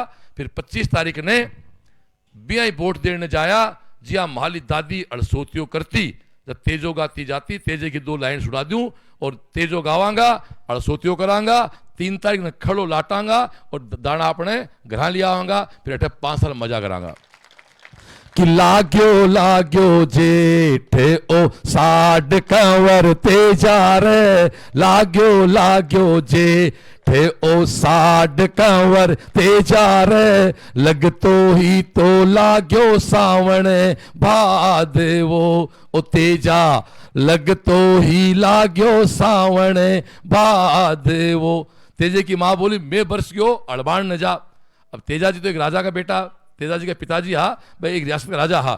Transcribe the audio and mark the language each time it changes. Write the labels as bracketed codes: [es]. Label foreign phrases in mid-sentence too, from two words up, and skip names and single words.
[raj] फिर 25 तारीख ने बिया वोट देने जाया, जिया माली दादी अड़सोतियों करती, जब तेजो गाती जाती तेजे की 2 लाइन सुना दूं और तेजो गावांगा अड़सोतियों करांगा। 3 तारीख ने खड़ो लाटांगा और दाना अपने घर लिया आवांगा, फिर अठे 5 साल मजा करांगा। कि लाग्यो लाग्यो जेठ ओ साड कंवर तेजा रे, लाग्यो लाग्यो जेठ ओ साड कंवर तेजा रे, लगतो ही तो लाग्यो सावण भादवो ओ तेजा, लगतो ही लाग्यो सावण भादवो। तेजे की माँ बोली मैं बरस गयो अड़बाण न जा। अब तेजा जी तो एक राजा का बेटा, तेजा जी के पिताजी हा भाई एक रियासत का राजा हा।